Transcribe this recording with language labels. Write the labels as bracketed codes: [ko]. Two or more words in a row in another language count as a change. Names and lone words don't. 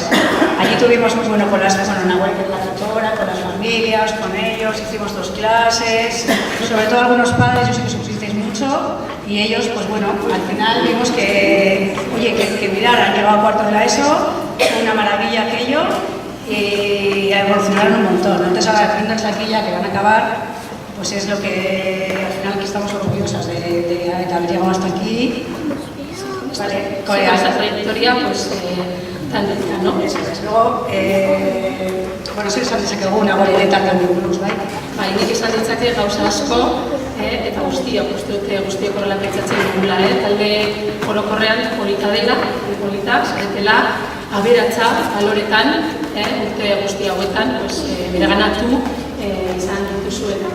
[es] Allí tuvimos muy bueno con Nagore, que es la tutora, con las familias, con ellos, hicimos 2 clases, sobre todo algunos padres, yo sé que sufristeis mucho, y ellos, pues bueno, al final vimos que, oye, que mirar, han llegado a cuarto de la ESO, fue una maravilla aquello, y evolucionaron un montón. Entonces ahora, viendo el Saquilla que van a acabar, pues es lo que al final que estamos orgullosas de haber llegado hasta aquí. Vale, con esa trayectoria, pues tan lenta, ¿no? Luego, [eu] bueno, zer esan dezakegu Nagore eretan buruz, bai? Bai, nik esan ditzake gauza asko, eta guztiok, guztiok horrela pentsatzen dugula, talde orokorrean polita dela, polita, zaretela, aberatsa baloretan, urte guzti hauetan, bereganatu izan dituzuela.